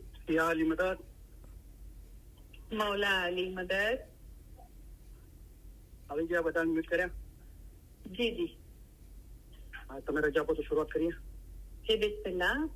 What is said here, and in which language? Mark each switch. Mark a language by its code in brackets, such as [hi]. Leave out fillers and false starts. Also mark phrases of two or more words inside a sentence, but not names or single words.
[ur] یا علی مدد مولا علی مدد [gu] આવી ગયા બધા મ્યુટ કર્યા [ur] جی جی [gu] હા તમે રજા આપો તો શરૂઆત કરીએ [ur] جی بسم اللہ